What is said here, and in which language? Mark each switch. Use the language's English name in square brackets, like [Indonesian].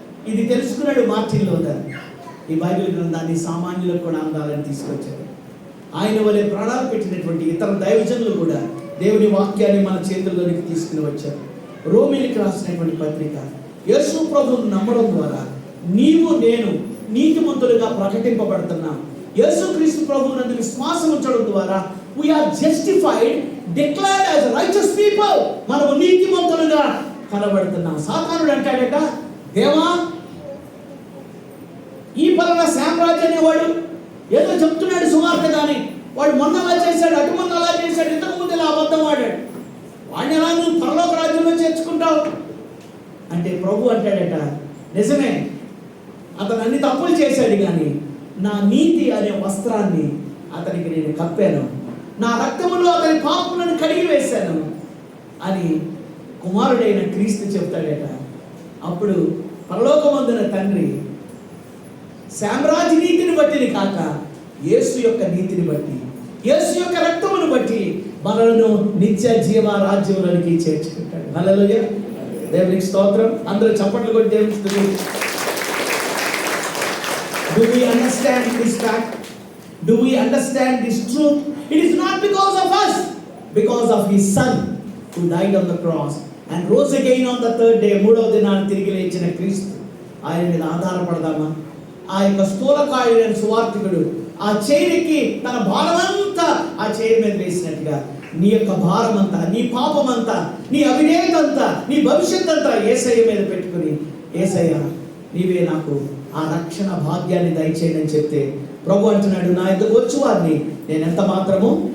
[Telugu] ఇది తెలుసుకున్నాడు Martin Luther. ఈ బైబిల్ గ్రంథాన్ని సామాన్యులకు కూడా అందాలని తీసుకొచ్చాడు. ఆయన వలె ప్రాణాలు పెట్టినటువంటి ఇతర దైవజనులు కూడా దేవుని వాక్యాన్ని మన చేతుల్లోనికి తీసుకుని వచ్చారు. రోమీయులకు రాసినటువంటి పత్రిక, యేసు ప్రభువును నమ్మడం ద్వారా నీవు నేను నీతిమంతులుగా ప్రకటింపబడుతున్నాం. యేసుక్రీస్తు ప్రభువునందు విశ్వాసం ఉంచడం ద్వారా [English] we are justified, declared as righteous people. [Telugu] మనము నీతిమంతులుగా కనబడుతున్నాం. సాతానుడు అంటాడట, దేవా ఈ పలానా శామ్రాజ్ అనేవాడు ఏదో చెప్తున్నాడు సువార్త, కానీ వాడు మొన్న అలా చేశాడు, అటు మొన్న అలా చేశాడు, ఇంతకు ముందు ఇలా అబద్ధం ఆడాడు, వాడిని ఎలా నువ్వు పరలోక రాజ్యంలో చేర్చుకుంటావు అంటే ప్రభు అంటాడట, నిజమే అతను అన్ని తప్పులు చేశాడు, కానీ నా నీతి అనే వస్త్రాన్ని అతనికి నేను కప్పాను, నా రక్తములో అతని పాపములను కడిగి వేశాను అని కుమారుడైన క్రీస్తు చెప్తాడట. అప్పుడు పరలోకమందున తండ్రి శామ్రాజ్ నీతిని బట్టిని కాక యేసు యొక్క నీతిని బట్టి, యేసు యొక్క రక్తమును బట్టి మనలను నిత్య జీవ రాజ్యములోనికి చేర్చుకుంటాడు. హల్లెలూయా, దేవునికి స్తోత్రం. అందరూ చప్పట్లు కొట్టి దేవునికి స్తుతించండి. [English] Do we understand this fact? Do we understand this truth? It is not because of us, because of his son who died on the cross and rose again on the third day. [Telugu] మూడవ దినాన్ని తిరిగి లేచిన క్రీస్తు, ఆయన మీద ఆధారపడదామా? ఆ యొక్క స్థూలకాయుడైన సువార్తికుడు ఆ చైర్కి తన భారమంతా ఆ చైర్ మీద వేసినట్టుగా నీ యొక్క భారమంతా, నీ పాపమంతా, నీ అవిధేయతంతా, నీ భవిష్యత్ అంతా యేసయ్య మీద పెట్టుకుని, యేసయ్య నీవే నాకు ఆ రక్షణ భాగ్యాన్ని దయచేయండి అని చెప్తే ప్రభు అంటున్నాడు, నా యొద్దకు వచ్చు వారిని నేను ఎంత మాత్రము.